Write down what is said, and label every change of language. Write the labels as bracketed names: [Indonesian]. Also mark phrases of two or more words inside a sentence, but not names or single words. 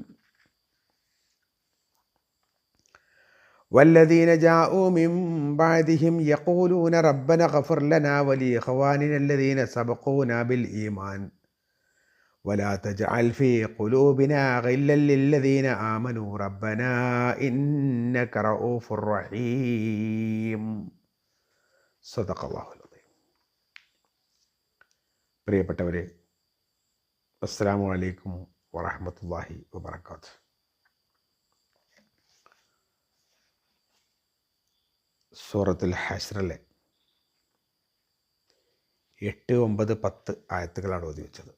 [Arabic] والذين جاءوا من بعدهم يقولون ربنا اغفر لنا ولإخواننا الذين سبقونا بالإيمان ولا تجعل في قلوبنا غلا للذين آمنوا ربنا إنك رؤوف رحيم. صدق الله العظيم. [Malayalam] പ്രിയപ്പെട്ടവരെ, [Arabic] السلام عليكم ورحمة الله وبركاته. [Malayalam] സൂറത്തുൽ ഹശ്റിലെ 8, 9, 10 ആയത്തുകളാണ് ഓതി വെച്ചത്.